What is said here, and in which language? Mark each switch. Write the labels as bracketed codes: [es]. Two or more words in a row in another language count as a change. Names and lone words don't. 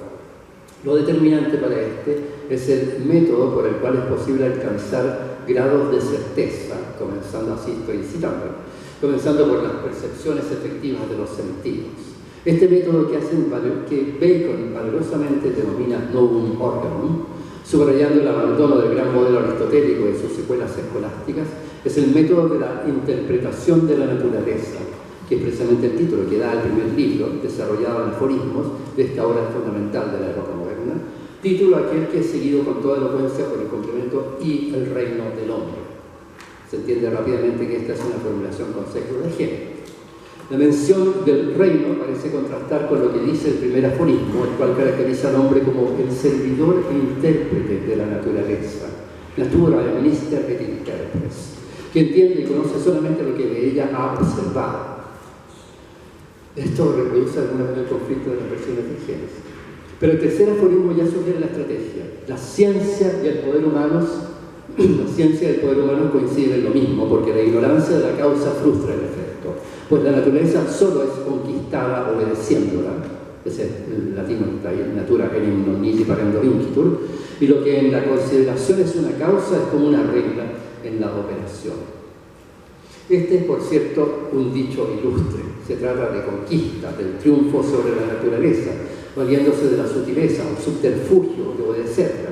[es] Lo determinante para este es el método por el cual es posible alcanzar grados de certeza, comenzando así estoy citando, comenzando por las percepciones efectivas de los sentidos. Este método que Bacon valerosamente denomina novum organum, subrayando el abandono del gran modelo aristotélico y sus secuelas escolásticas, es el método de la interpretación de la naturaleza, que es precisamente el título que da al primer libro, desarrollado en aforismos de esta obra fundamental de la época moderna, título aquel que es seguido con toda elocuencia por el complemento y el reino del hombre. Se entiende rápidamente que esta es una formulación con sesgo de género. La mención del reino parece contrastar con lo que dice el primer aforismo, el cual caracteriza al hombre como el servidor e intérprete de la naturaleza, [la] natura minister et interpres, [es] que entiende y conoce solamente lo que de ella ha observado. Esto reproduce alguna vez el conflicto de las versiones de Génesis. Pero el tercer aforismo ya sugiere la estrategia. La ciencia y el poder humano coinciden en lo mismo, porque la ignorancia de la causa frustra el efecto, pues la naturaleza solo es conquistada obedeciéndola. Es el latino está ahí, [la] natura enim non nisi parendo incitur, [es] y lo que en la consideración es una causa es como una regla en la operación. Este es, por cierto, un dicho ilustre. Se trata de conquista, del triunfo sobre la naturaleza, valiéndose de la sutileza o subterfugio de obedecerla.